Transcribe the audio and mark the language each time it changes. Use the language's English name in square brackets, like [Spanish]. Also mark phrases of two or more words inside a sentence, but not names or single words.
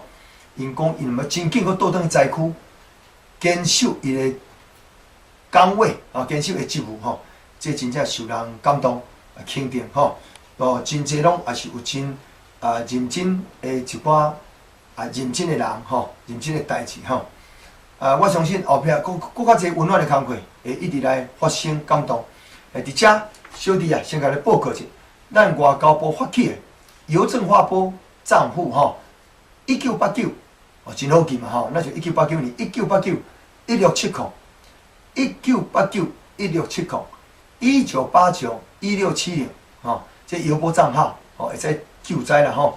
[Min Nan Chinese] 因讲因要真紧，佫倒转去灾区，坚守伊的岗位坚守伊职务吼，这真正受人感动肯定吼。真侪拢也是有真认真的一寡认真的人吼，认真的代志吼。我相信后壁佫较侪温暖的工课会一直来发生感动。伫遮小弟先甲你报告者，咱外交部发起的邮政划拨账户吼，1989真好记嘛吼，那就1989年19891670，19891670，19891670吼，这邮拨账号会使救灾啦吼。